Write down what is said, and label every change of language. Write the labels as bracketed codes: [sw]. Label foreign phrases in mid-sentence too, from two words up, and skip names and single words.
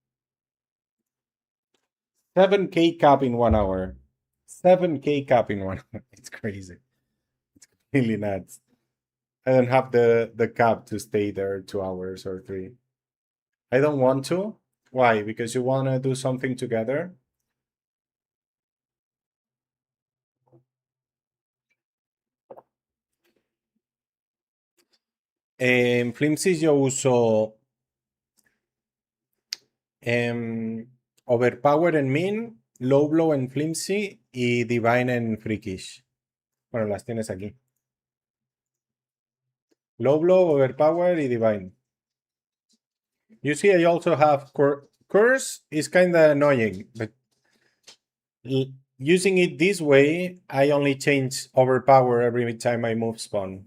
[en] 7K cap in 1 hour. 7K cap in 1 hour. It's crazy. It's really nuts. I don't have the cap to stay there 2 hours or three. I don't want to. Why? Because you want to do something together. [es] En Flimsy yo uso Overpower en Min, Low Blow en Flimsy y Divine en Freakish. Bueno, las tienes aquí. Low Blow, Overpower y Divine. [en] You see, I also have Curse is kind of annoying, but using it this way, I only change Overpower every time I move spawn.